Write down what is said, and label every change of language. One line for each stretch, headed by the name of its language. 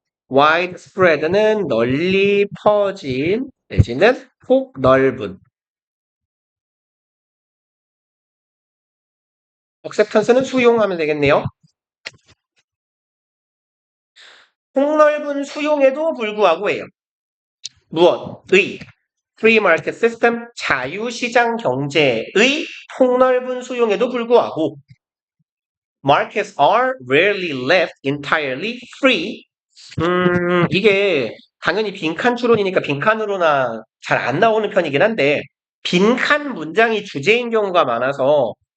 Korean: widespread는 널리 퍼진 내지는 폭넓은. acceptance는 수용하면 되겠네요. 폭넓은 수용에도 불구하고예요. 무엇? 의.
English: free market system,
Korean: 자유시장 경제의 폭넓은 수용에도 불구하고
English: markets are rarely left entirely free.
Korean: 이게 당연히 빈칸 추론이니까 빈칸으로나 잘 안 나오는 편이긴 한데 빈칸 문장이 주제인 경우가 많아서